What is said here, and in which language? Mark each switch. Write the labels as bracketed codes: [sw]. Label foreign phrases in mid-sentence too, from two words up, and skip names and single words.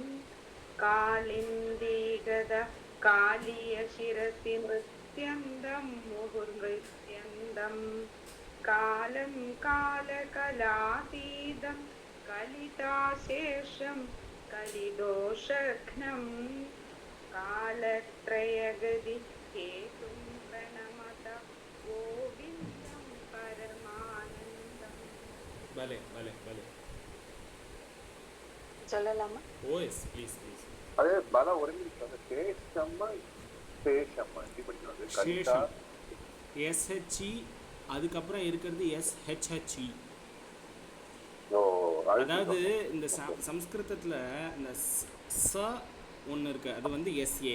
[sa] कालिन्दीगद कालीय शिरसि नृत्यन्दं मुहुर्नृत्यन्दं कालं कालकलातीदं कलिताशेषं कलिदोषघ्नं कालत्रयगति हेतुं प्रणमत गोविन्दं परमानन्दम्. भले भले भले. [ta] சொல்லலாமா? [en] OS please please. [ta] அதே பல ஒரு நிமிஷம். அந்த சேஷம்மா சேஷம்மா எப்படி படிக்கிறது? கலிதா எஸ்ஹெச்இ அதுக்கப்புறம் இருக்கிறது எஸ்ஹெச்ஹெச்இ. அதாவது இந்த சம்ஸ்கிருதத்தில் இந்த ச ஒன்று இருக்குது, அது வந்து எஸ்ஏ.